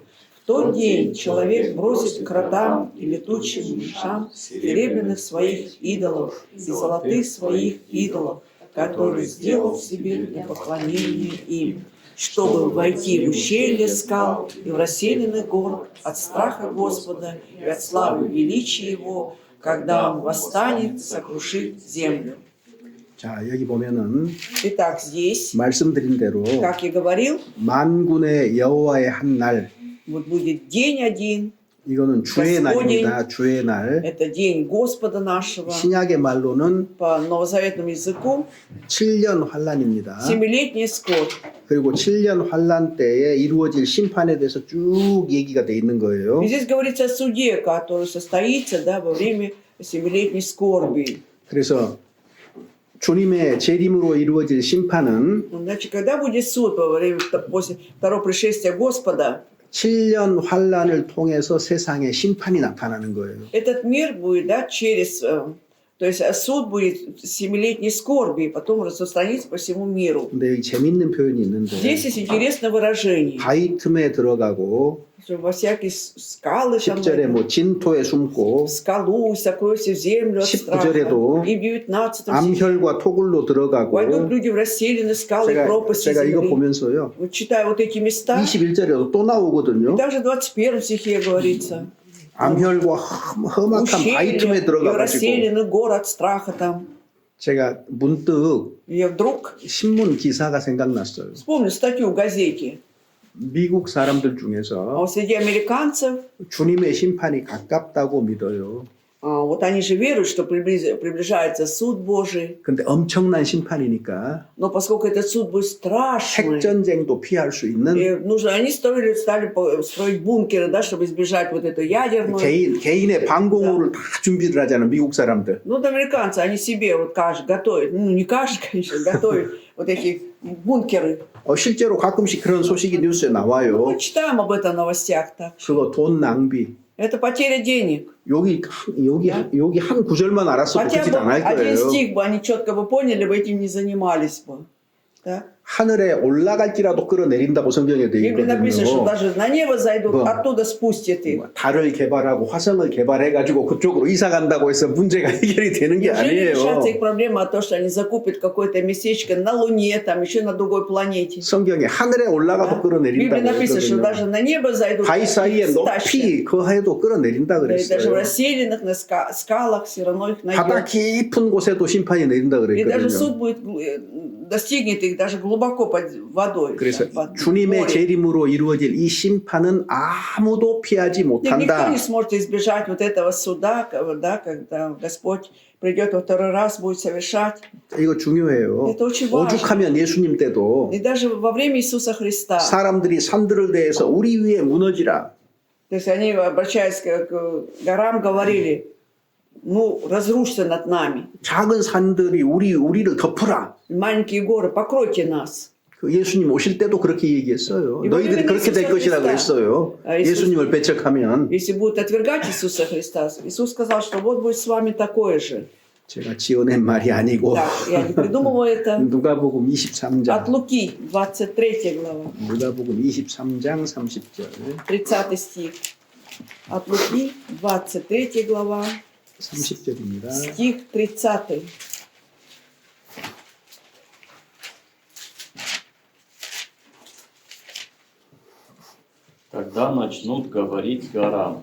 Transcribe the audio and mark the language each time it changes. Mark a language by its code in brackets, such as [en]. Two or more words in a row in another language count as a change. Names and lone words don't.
[ru] В тот день человек бросит к ротам и летучим мышам серебряных своих идолов и золотых своих идолов, которые сделал себе для поклонения им, чтобы войти в ущелье скал и в расселенных гор от страха Господа и от славы величия Его, когда Он восстанет сокрушить землю. [ko] 자, 여기 보면은 [ru] Итак, здесь, [ko] 말씀드린 대로 [ru] как я говорил, [ko] 만군의 여호와의 한 날, [ru] вот будет день один, [ko] 이거는 주의 [ru] Господень. [ko] 날입니다. 주의 날. [ru] это день Господа нашего, [ko] 신약의 말로는 [ru] по новозаветному языку, [ko] 7년 환란입니다. [ru] 7-летняя скорбь. [ko] 그리고 7년 환란 때에 이루어질 심판에 대해서 쭉 얘기가 돼 있는 거예요. [ru] И здесь говорится о суде, который состоится, да, во время 7-летней скорби. [ko] 그래서 주님의 재림으로 이루어질 심판은 [ru] Значит, когда будет суд во время, после второго пришествия Господа, [ko] 7년 환란을 통해서 세상에 심판이 나타나는 거예요. [ru] этот мир будет, да, через То есть суд будет 7-летней скорби, и потом распространится по всему миру. [ko] 근데 여기 재밌는 표현이 있는데 [ru] Здесь есть интересное выражение, [ko] 바위 틈에 들어가고 [ru] что во всякие скалы, там, [ko] 10절에 뭐 진토에 숨고 [ru] в скалу, сокроешься в землю от [ko] 19절에도 [ru] страха. И в 19 стихе [ko] 암혈과 토굴로 들어가고 [ru] войдут люди в расселены скалы и пропасти [ko] 제가 이거 [ru] земли. [ko] 보면서요. [ru] Вот читая вот эти места, [ko] 21절에도 또 나오거든요. [ru] и также в 21 стихе говорится, [ko] 암혈과 험악한 바위 틈에 [ru] ущелье и [ko] 들어가가지고 [ru] расселены город страха там. [ko] 제가 문득 [ru] И я вдруг [ko] 신문 기사가 생각났어요. [ru] вспомнил статью в газете. [ko] 미국 사람들 중에서 [ru] Среди американцев, [ko] 주님의 심판이 가깝다고 믿어요. [ru] вот они же веруют, что приближается суд Божий. [ko] 근데 엄청난 심판이니까 [ru] Но поскольку этот суд будет страшный, [ko] 핵전쟁도 피할 수 있는 [ru] и они стали строить бункеры, да, чтобы избежать вот эту ядерную. [ko] 개인의 방공호를 다 준비를 하잖아요. 미국 사람들. [ru] Ну, вот американцы, они себе вот каждый готовят, ну не каждый, конечно, готовят вот эти бункеры. [ko] 실제로 가끔씩 그런 소식이 뉴스에 나와요. [ru] Мы читаем об этом в новостях так. [ko] 그거 돈 낭비. [ru] Это потеря денег. [ko] 여기 한 구절만 알았어도 [ru] Хотя [ko] 그짓 [ru] бы [ko] 안 할 [ru] один [ko] 거예요. [ru] стих бы они четко бы поняли, бы этим не занимались бы. Да? [ko] 하늘에 올라갈지라도 끌어내린다고 성경에 되어 [ru] В Библии написано, что [ko] 있거든요. [ru] даже на небо зайдут, [ko] 뭐, [ru] оттуда спустят их. [ko] 달을 개발하고 화성을 개발해가지고 그쪽으로 이사 간다고 해서 문제가 해결이 되는 게 [ru] Неужели [ko] 아니에요. [ru] решатся их проблема от того, что они закупят какое-то местечко на Луне, там еще на другой планете? [ko] 성경에 하늘에 올라가도 [ru] В Библии [ko] 끌어내린다고 [ru] написано, что [ko] 했거든요. [ru] даже на небо зайдут, [ko] 바위 사이에 [ru] их стащат. [ko] 높이 거해도 끌어내린다 [ru] Да, и даже в [ko] 그랬어요. [ru] расселенных на скалах все равно их [ko] 바다 [ru] найдет. [ko] 깊은 곳에도 심판이 내린다 [ru] И даже [ko] 그랬거든요. [ru] суд будет, достигнет их даже глубоко под водой. [ko] 그래서 [ru] под [ko] 주님의 [ru] морем. [ko] 재림으로 이루어질 이 심판은 아무도 피하지 [ru] И никто [ko] 못한다. [ru] не сможет избежать вот этого суда, да, когда Господь придет во второй раз, будет совершать. [ko] 이거 중요해요. [ru] Это очень важно. [ko] 오죽하면 예수님 때도 [ru] И даже во время Иисуса Христа, [ko] 사람들이 산들을 대해서 우리 위에 무너지라. [ru] то есть они, обращаясь к горам, говорили, ну, разрушься над нами. [ko] 작은 산들이 우리를 덮어라. [ru] Маленькие горы, покройте нас. [ko] 그 예수님 오실 때도 그렇게 얘기했어요. 이번에는 너희들이 그렇게 될 예수님 것이라고 [ru] Христа. [ko] 했어요. 예수님을 배척하면. [ru] Если будут отвергать Иисуса Христа, Иисус сказал, что вот будет с вами такое же. [ko] 제가 지어낸 말이 아니고 [ru] Так, я не придумываю это. [ko] 누가복음 23장. [ru] От Луки, 23 глава, [ko] 누가복음 23장 30절. [ru] 30 стих. От Луки, 23 глава, [ko] 30절입니다. [ru] стих 30. Когда начнут говорить горам,